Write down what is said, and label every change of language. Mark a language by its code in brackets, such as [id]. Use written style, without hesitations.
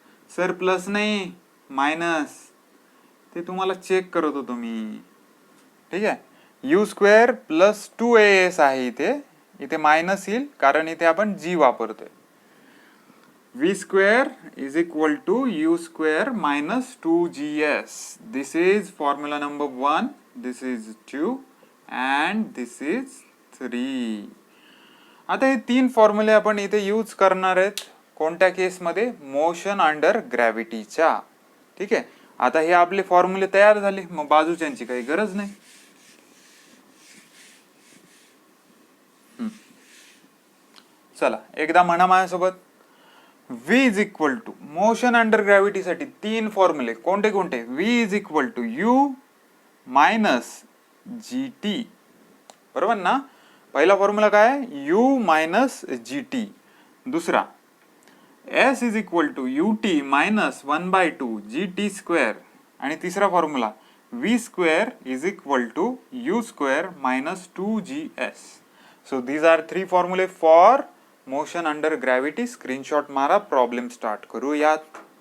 [mr] Sir plus नाही minus, ते तुम्हाला चेक करत होतो मी. ठीक आहे. [en] U square plus 2AS [mr] आहे इथे मायनस येईल कारण इथे आपण G वापरतोय. [en] V square is equal to U square minus 2GS. This is formula number 1, this is 2 and this is 3. [mr] आता हे 3 फॉर्म्युले आपण इथे यूज करणार आहेत. कोणत्या केसमध्ये? Motion under ग्रॅव्हिटीच्या. ठीक आहे. आता हे आपले फॉर्म्युले तयार झाले, मग बाजूच्यांची काही गरज नाही. चला एकदा म्हणा माझ्यासोबत. [en] V is equal to [mr] motion under gravity साठी 3 फॉर्म्युले कोणते? [en] V is equal to U minus GT. [mr] बरोबर ना? पहिला फॉर्म्युला काय, u मायनस जी टी. दुसरा [en] S is equal to U T minus 1/2 G T square. [mr] आणि तिसरा formula [en] v square is equal to U square minus 2gs. So these are 3 फॉर्म्युले for motion under gravity. [mr] Screenshot मारा, problem start करूयात.